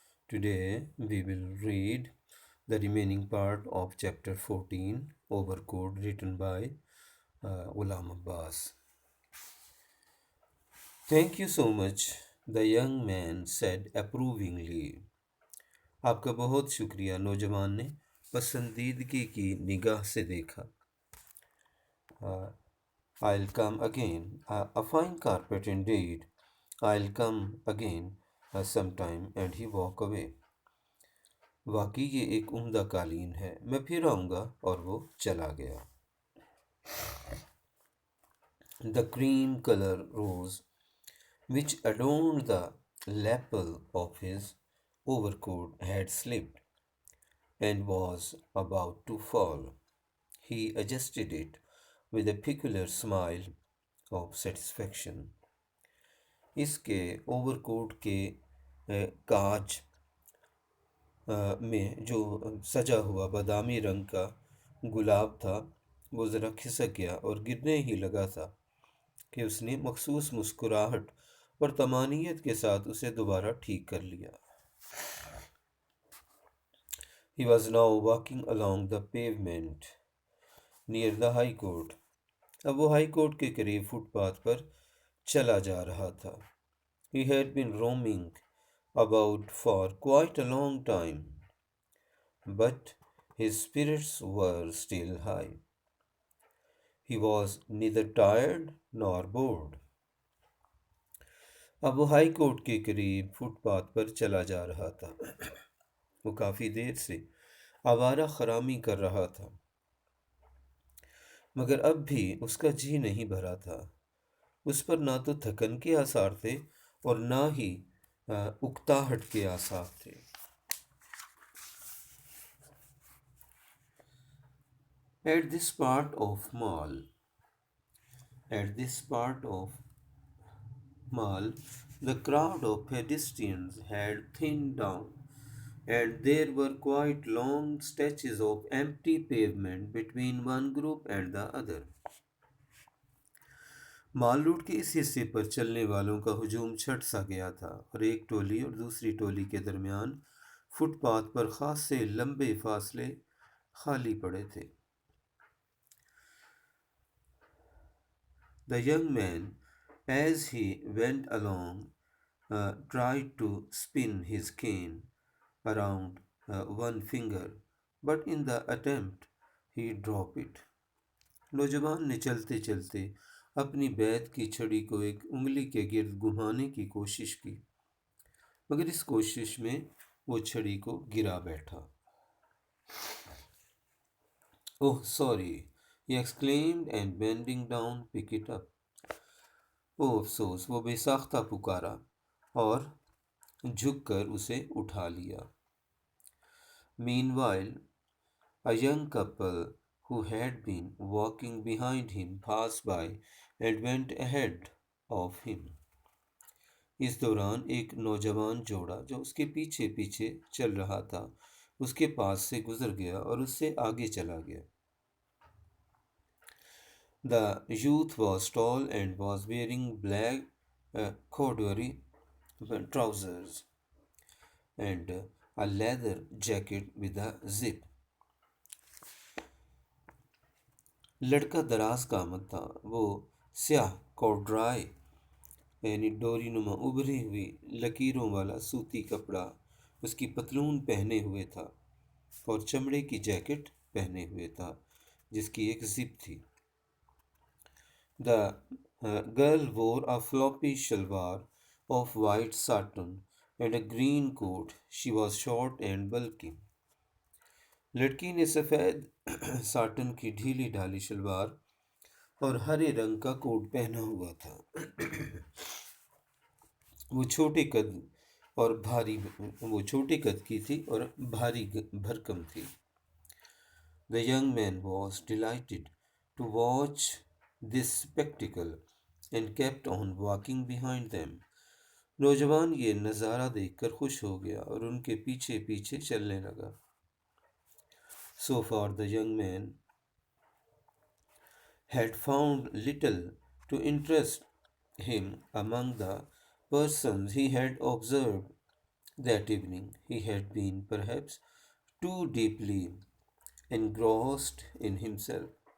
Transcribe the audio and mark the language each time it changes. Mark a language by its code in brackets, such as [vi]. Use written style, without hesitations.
[en] Today we will read the remaining part of chapter 14 Overcode written by Ghulam Abbas. Thank you so much, the young man said approvingly. [hi] आपका बहुत शुक्रिया, नौजवान ने पसंदीदगी की निगाह से देखा. [en] I'll come again. A fine carpet indeed. I'll come again sometime and he walked away. [hi] वाकई ये एक उम्दा कालीन है, मैं फिर आऊँगा, और वो चला गया. [en] The cream color rose which adorned the lapel of his overcoat had slipped and was about to fall. He adjusted it with a peculiar smile of satisfaction. [hi] इसके ओवरकोट के काज में जो सजा हुआ बादामी रंग का गुलाब था वो ज़रा खिसक गया और गिरने ही लगा था कि उसने मखसूस मुस्कुराहट और तमानियत के साथ उसे दोबारा ठीक कर लिया. [en] He was now walking along the pavement near the high court. [hi] अब वो हाई कोर्ट के करीब फुटपाथ पर चला जा रहा था. [en] He had been roaming about for quite a long time, but his spirits were still high. He was neither tired nor bored. [hi] अब वो हाई कोर्ट के करीब फुटपाथ पर चला जा रहा था. वो काफ़ी देर से आवारा खरामी कर रहा था, मगर अब भी उसका जी नहीं भरा था. उस पर ना तो थकन के आसार थे और ना ही उकताहट के आसार थे. [en] At this part of mall, at this part of mall, the crowd of pedestrians had thinned down, and there were quite long stretches of empty pavement between one group and the other. [hi] Mall road के इस हिस्से पर चलने वालों का हुजूम छट सा गया था और एक टोली और दूसरी टोली के दरमियान फुटपाथ पर खासे लंबे फासले खाली पड़े थे. [en] The young man, as he went along, tried to spin his cane around one finger, but in the attempt he dropped it. [hi] नौजवान ने चलते चलते अपनी बैत की छड़ी को एक उंगली के गिर्द घुमाने की कोशिश की, मगर इस कोशिश में वो छड़ी को गिरा बैठा. [en] Oh, sorry, he exclaimed and bending down picked it up. [hi] ओ अफसोस, वो बेसाख्ता पुकारा और झुककर उसे उठा लिया. [en] Meanwhile, a young couple who had been walking behind him passed by and went ahead of him. [hi] इस दौरान एक नौजवान जोड़ा जो उसके पीछे पीछे चल रहा था उसके पास से गुजर गया और उससे आगे चला गया. [en] The youth was tall and was wearing black corduroy trousers and a leather jacket with a zip. [hi] लड़का दराज कामत था. वो स्याह कॉर्ड्राय यानी डोरीनुमा उभरी हुई लकीरों वाला सूती कपड़ा उसकी पतलून पहने हुए था और चमड़े की जैकेट पहने हुए था जिसकी एक जिप थी. [en] The girl wore a floppy shalwar of white satin and a green coat. She was short and bulky. [hi] लड़की ने सफ़ेद साटन की ढीली ढाली शलवार और हरे रंग का कोट पहना हुआ था. वो छोटे कद और भारी वो छोटे कद की थी और भारी भरकम थी. [en] The young man was delighted to watch this spectacle and kept on walking behind them. [hi] नौजवान ये नज़ारा देखकर खुश हो गया और उनके पीछे पीछे चलने लगा. [en] So far the young man had found little to interest him among the persons he had observed that evening. He had been perhaps too deeply engrossed in himself.